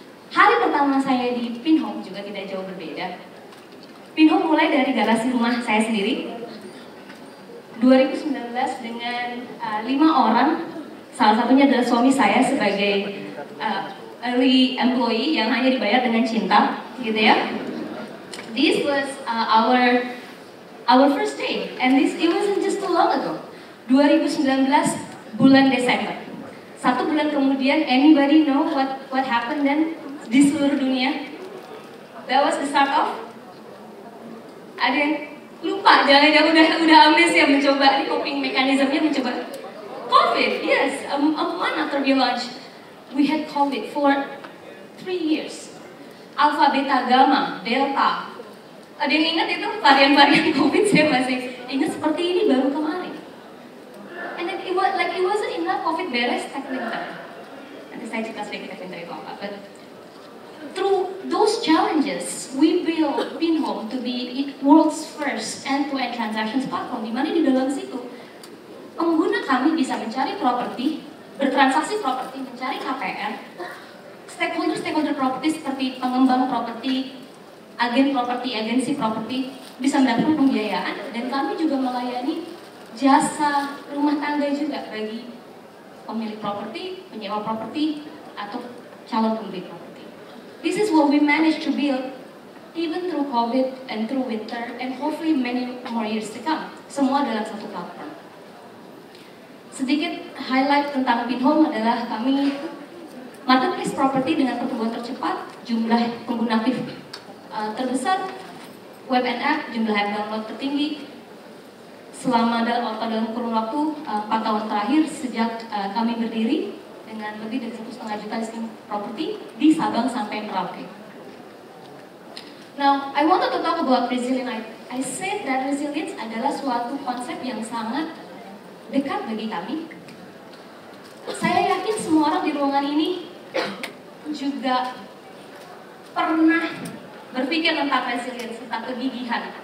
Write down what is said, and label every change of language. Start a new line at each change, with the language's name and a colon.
Indonesian: Hari pertama saya di Pinhome juga tidak jauh berbeda. Pinhome mulai dari garasi rumah saya sendiri. 2019 dengan 5 orang, salah satunya adalah suami saya sebagai early employee yang hanya dibayar dengan cinta, gitu ya.
English: This was our first day, and it wasn't just too long ago. 2019
Indonesian: bulan Desember. 1 bulan kemudian,
English: anybody know what happened then
Indonesian: di seluruh dunia?
English: That was the start of.
Indonesian: Ada yang lupa, jangan-jangan udah amnesia mencoba ini coping mekanismenya mencoba COVID.
English: Yes, a month after we launched, we had COVID for 3 years. Alpha, Beta, Gamma, Delta,
Indonesian: Ada yang ingat itu varian-varian COVID? Saya masih ingat seperti ini baru kemarin.
English: And then it wasn't enough COVID beres, tech winter.
Indonesian: Nanti saya cerita sedikit tech winter itu apa.
English: But through those challenges, we built Pinhome to be world's first end-to-end transactions platform.
Indonesian: Di mana di dalam situ pengguna kami bisa mencari properti, bertransaksi properti, mencari KPR, stakeholder properti seperti pengembang properti, agen properti, agensi properti bisa mendapatkan pembiayaan, dan kami juga melayani jasa rumah tangga juga bagi pemilik properti, penyewa properti, atau calon pembeli properti.
English: This is what we managed to build even through COVID and through winter and hopefully many more years to come.
Indonesian: Semua dalam satu platform. Sedikit highlight tentang Pinhome adalah kami marketplace property dengan pertumbuhan tercepat, jumlah pengguna aktif terbesar, web and app, jumlah app download tertinggi selama dalam kurun waktu 4 tahun terakhir sejak kami berdiri dengan lebih dari 1,5 juta listing property di Sabang sampai Merauke.
English: Now, I wanted to talk about resilience. I said that
Indonesian: resilience adalah suatu konsep yang sangat dekat bagi kami. Saya yakin semua orang di ruangan ini juga pernah berpikir tentang resilience, tentang kegigihan.